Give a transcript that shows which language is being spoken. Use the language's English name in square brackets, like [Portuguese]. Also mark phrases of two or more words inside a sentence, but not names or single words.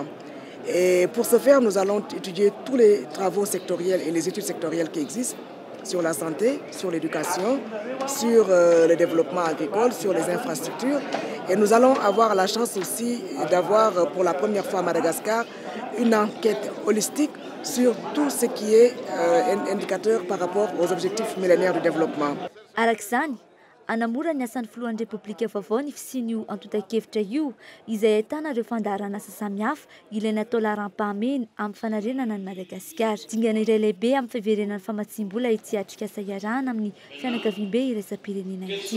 [French] Et pour ce faire, nous allons étudier tous les travaux sectoriels et les études sectorielles qui existent sur la santé, sur l'éducation, sur le développement agricole, sur les infrastructures. Et nous allons avoir la chance aussi d'avoir pour la première fois à Madagascar une enquête holistique sur tout ce qui est indicateur par rapport aux objectifs millénaires du développement. [Malagasy] Anamora ny asan'ny filohan'ny Repoblika vaovao ny fisian'io antotan-kevitra io izay ahitana ireo fandaharana asa samihafa ilaina atao laharam-pahamena amin'ny fanarenana ny Madagasikara. Dingana iray lehibe amin'ny fiverenan'ny famatsim-bola ity atrika asa iarahana amin'ny fianakaviam-be iraisam-pirenena ity.